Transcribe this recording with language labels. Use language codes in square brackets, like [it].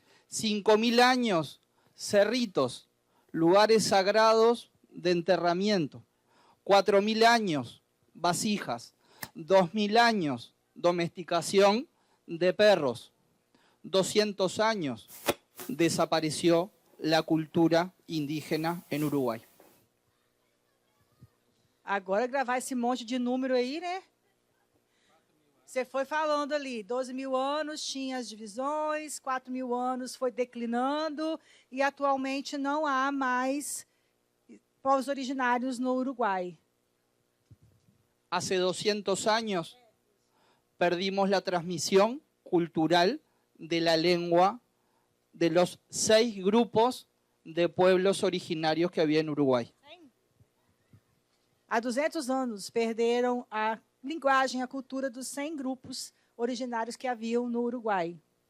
[es] 5.000 años, cerritos, lugares sagrados de enterramiento. 4.000 años, vasijas. 2.000 años, domesticación de perros. 200 años, desapareció la cultura indígena en Uruguai. [pt] Agora gravar esse monte de número aí, né? Você foi falando ali, 12.000 anos tinha as divisões, 4.000 anos foi declinando e atualmente não há mais povos originários no Uruguai. [es] Hace 200 años perdimos la transmisión cultural de la lengua de los 6 grupos de pueblos originarios que había en Uruguay. [pt] Há 200 anos perderam a linguagem, a cultura dos 100 grupos originários que haviam no Uruguai.